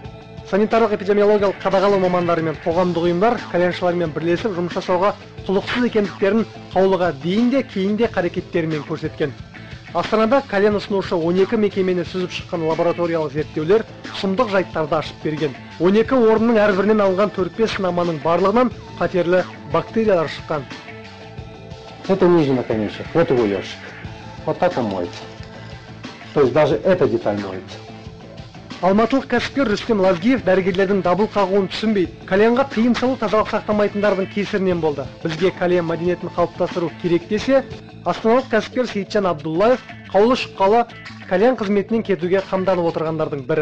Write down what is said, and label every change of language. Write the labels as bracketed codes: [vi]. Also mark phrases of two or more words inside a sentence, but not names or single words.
[kk] Санитарлық эпидемиологиялық қадағалау мамандары мен қоғамдық ұйымдар кальяншылармен бірлесіп жұмыс жасауға құлықсыз екендіктерін қаулыға дейін де кейін де қарекеттерімен көрсеткен. Астанада кальян ұсынушы 12 мекемені сүзіп шыққан лабораториялық зерттеулер сұмдық жайттарды ашып берген. 12 орынның әрбірінен алынған 4-5 сынаманың барлығынан қатерлі бактериялар шыққан. [ru] Это нижний наконечник, вот его ёршик. Вот так он моется. То есть даже эта деталь моется. [kk] Алматылық кәсіпкер Рүстем Лазгиев дәрігерлердің дабыл қағуын түсінбейді. Кальянға тыйым салу тазалық сақтамайтындардың кесірінен болды. Бізге кальян мәдениетін қалыптастыру керек десе, астаналық кәсіпкер Сейітжан Абдуллаев қаулы шыққалы кальян қызметінен кетуге қамданып отырғандардың бірі.